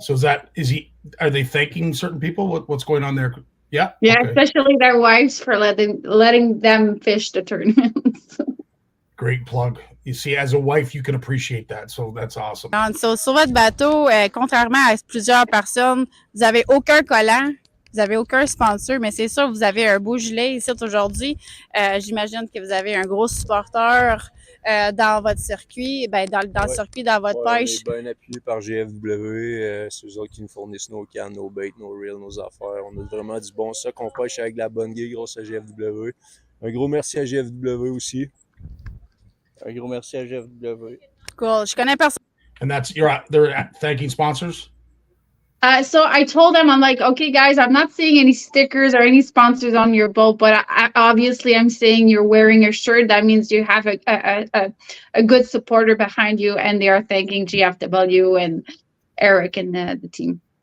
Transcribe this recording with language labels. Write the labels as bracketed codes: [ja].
[en] So are they thanking certain people? What's going on there? Yeah. Yeah, Okay. especially their wives for letting them fish the tournaments. Great plug. You see, as a wife, you can appreciate that. So that's awesome. [fr] So, sur votre bateau, contrairement à plusieurs personnes, vous n'avez aucun collant, vous n'avez aucun sponsor, mais c'est sûr, vous avez un beau gilet ici aujourd'hui. J'imagine que vous avez un gros supporteur dans votre circuit, dans le circuit, dans votre pêche. On est bien appuyé par GFW. C'est eux autres qui nous fournissent nos cannes, nos baits, nos reels, nos affaires. On a vraiment du bon stock. On pêche avec la bonne guille grâce à GFW. Un gros merci à GFW aussi. Un gros merci à GFW. Cool. Je connais personne. [en] And they're thanking sponsors? So I told them, I'm like, okay, guys, I'm not seeing any stickers or any sponsors on your boat, but obviously I'm saying you're wearing your shirt. That means you have a good supporter behind you, and they are thanking GFW and Eric and the team.